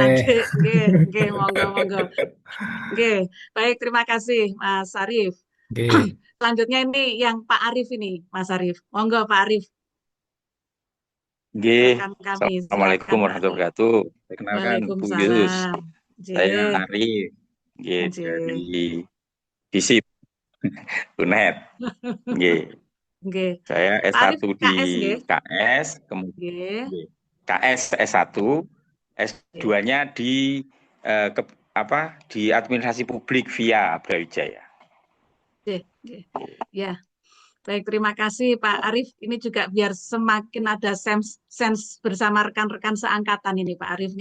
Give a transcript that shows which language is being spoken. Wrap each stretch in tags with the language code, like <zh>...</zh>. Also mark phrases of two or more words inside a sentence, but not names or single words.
<id>Adik,</id> <jv>nggih, monggo, monggo. Nggih,</jv> <id>baik, terima kasih Mas Arif. Oke. Selanjutnya ini yang Pak Arif ini, Mas Arif. Monggo Pak Arif, Nggih, rekan kami. Assalamualaikum Silakan Pak warahmatullahi Arif. wabarakatuh. Perkenalkan, Bu Yus. Waalaikumsalam. Saya Nggih, Arif, nggih, nggih, dari FISIP UNED. Nggih, nggih. saya Pak Arif S1 di KS nggih. KS, kemudian Nggih, KS S1, S2-nya di di administrasi publik via Brawijaya.</id> <jv>nggih, nggih.</jv> <id>Ya. Baik, terima kasih Pak Arif. Ini juga biar semakin ada sense bersama rekan-rekan seangkatan ini Pak Arif.</id>